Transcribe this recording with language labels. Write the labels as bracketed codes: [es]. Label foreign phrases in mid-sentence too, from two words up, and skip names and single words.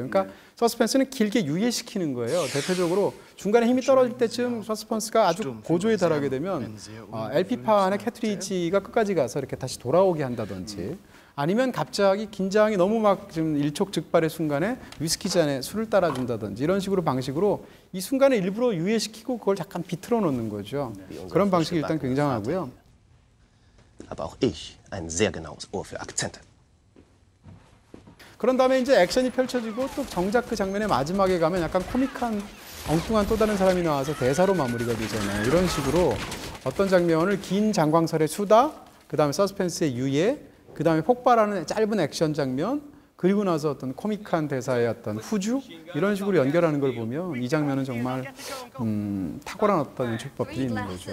[ko] 그러니까 서스펜스는 길게 유예시키는 거예요. 대표적으로 중간에 힘이 떨어질 때쯤 서스펜스가 아주 고조에 달하게 되면 LP판의 캐트리지가 끝까지 가서 이렇게 다시 돌아오게 한다든지 아니면 갑자기 긴장이 너무 막 지금 일촉즉발의 순간에 위스키 잔에 술을 따라준다든지 이런 식으로 방식으로 이 순간에 일부러 유예시키고 그걸 잠깐 비틀어 놓는 거죠. 그런 방식이 일단 굉장하고요. [de] Aber auch ich ein sehr genaues Ohr für Akzente. [ko] 그런 다음에 이제 액션이 펼쳐지고 또 정작 그 장면의 마지막에 가면 약간 코믹한 엉뚱한 또 다른 사람이 나와서 대사로 마무리가 되잖아요. 이런 식으로 어떤 장면을 긴 장광설의 수다, 그 다음에 서스펜스의 유예, 그 다음에 폭발하는 짧은 액션 장면, 그리고 나서 어떤 코믹한 대사의 어떤 후주 이런 식으로 연결하는 걸 보면 이 장면은 정말 탁월한 어떤 연출법이 있는 거죠.